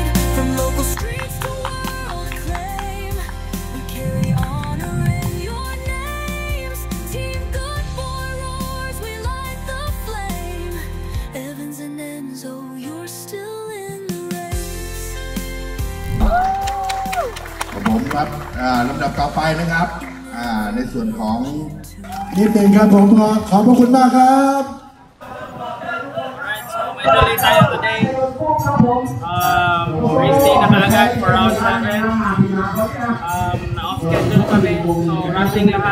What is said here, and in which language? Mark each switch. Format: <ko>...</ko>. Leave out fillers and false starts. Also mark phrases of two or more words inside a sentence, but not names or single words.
<en>From local streets to world acclaim, we carry honor in your names. Team Good Boy roars, we light the flame. Evans and Enzo, you're still in the race.</en> <th>ผมครับลำดับต่อไปนะครับในส่วนของ นิดนึงครับผมขอบพระคุณมากครับ</th> <tl>Alright, so medyo late tayo today.</tl> <en>Race day</en> <tl>na kaagad for round 7. Na-off schedule kami. So rushing lahat.</tl>